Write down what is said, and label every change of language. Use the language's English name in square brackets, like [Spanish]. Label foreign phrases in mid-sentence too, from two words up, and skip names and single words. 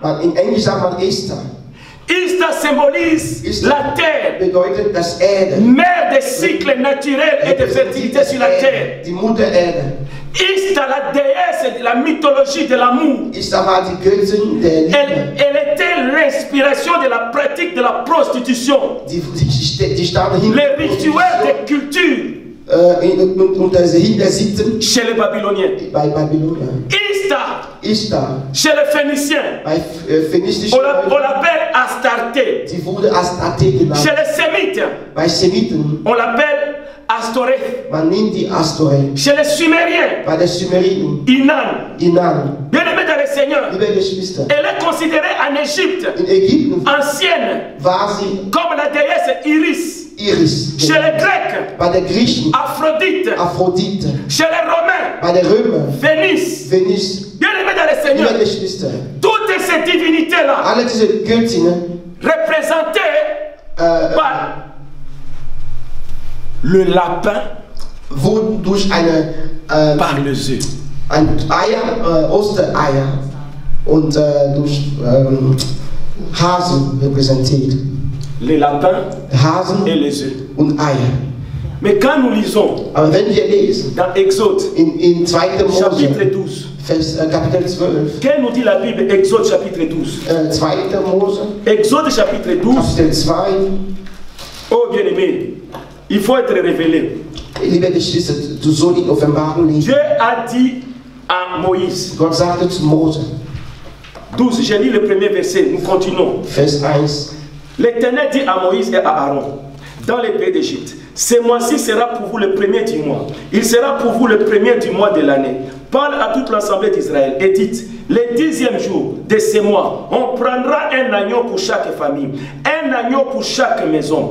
[German] In Englisch sagt man Ishtar. [French] Ishtar symbolise Ishtar la terre, [German] bedeutet das Erde. [French] mère des cycles naturels et de fertilité sur la terre. [German] Die Mutter Erde. [French] Ishtar, la déesse de la mythologie de l'amour. [German] Ishtar war die Göttin der Liebe. [French] Elle était l'inspiration de la pratique de la prostitution. [German] Die stand hinter [French] Les rituels de culture [German] unter Sitten [French] chez les Babyloniens. [German] bei Babylonien. Ishtar [French] Chez les Phéniciens, [German] bei phönizischen [French] on l'appelle Astarté. [German] die wurde Astarte [French] Chez [German] genannt. [French] les Sémites, [German] Bei Semiten, [French] on l'appelle Astoreth. [German] man nennt die Astoreth. [French] Chez les Sumériens, Bei der Sumeriten, Inan. [German] Inan. [French] Bien-aimés dans le Seigneur, [German] Liebe Geschwister, [French] elle est considérée en Égypte [German] in Ägypten [French] ancienne [German] war sie [French] comme la déesse Iris. [German] Iris. [French] Chez les Grecs, [German] Bei der Griechen [French] Aphrodite. [German] Aphrodite. [French] Chez les Romains, [German] Bei der Römer [French] Vénus. [German] Venus. [French] Bien-aimés dans le [German] Liebe [French] Seigneur, [German] Geschwister, [French] toutes ces divinités-là [German] alle diese Göttinnen [French] représentées par le lapin, [German] wurden durch [French] par les œufs. [German] ein Eier, Ostereier und durch Hasen repräsentiert. [French] Les lapins [German] Hasen [French] et les œufs. [German] und Eier. [French] Mais quand nous lisons [German] Aber wenn wir lesen, [French] dans Exode, [German] in 2. [French] chapitre [German] Mose, 12, Kapitel 12, [French] qu'est-ce nous dit la Bible, Exode chapitre 12? [German] 2. Mose, [French] Exode chapitre 12, [German] Kapitel 2, [French] Oh bien-aimé, il faut être révélé. [German] Liebe Geschwister, du sollst in Offenbarung lesen. [French] Dieu a dit à Moïse. [German] Gott sagte zu Mose. [French] 12, j'ai lu le premier verset, nous continuons. [German] Vers 1. [French] L'Éternel dit à Moïse et à Aaron, dans les pays d'Égypte, ce mois-ci sera pour vous le premier du mois. Il sera pour vous le premier du mois de l'année. Parle à toute l'assemblée d'Israël et dites, le 10e jour de ce mois, on prendra un agneau pour chaque famille, un agneau pour chaque maison.